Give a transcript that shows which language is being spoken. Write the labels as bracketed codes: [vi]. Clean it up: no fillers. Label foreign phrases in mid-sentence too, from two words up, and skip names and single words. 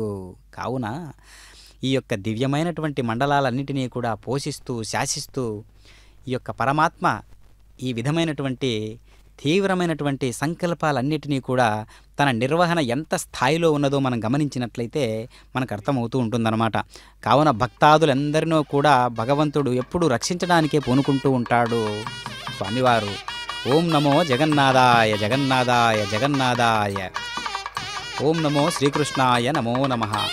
[te] కావున ఈ యొక్క దివ్యమైనటువంటి మండలాలన్నింటినీ కూడా పోషిస్తూ శాసిస్తూ ఈ యొక్క పరమాత్మ ఈ విధమైనటువంటి తీవ్రమైనటువంటి సంకల్పాలన్నిటినీ కూడా తన నిర్వహణ ఎంత స్థాయిలో ఉన్నదో మనం గమనించినట్లయితే మనకు అర్థమవుతూ ఉంటుందన్నమాట. కావున భక్తాదులందరినో కూడా భగవంతుడు ఎప్పుడూ రక్షించడానికే పూనుకుంటూ ఉంటాడు స్వామివారు. [sa] ఓం నమో జగన్నాథాయ జగన్నాథాయ జగన్నాథాయ. ఓం నమో శ్రీకృష్ణాయ నమో నమః.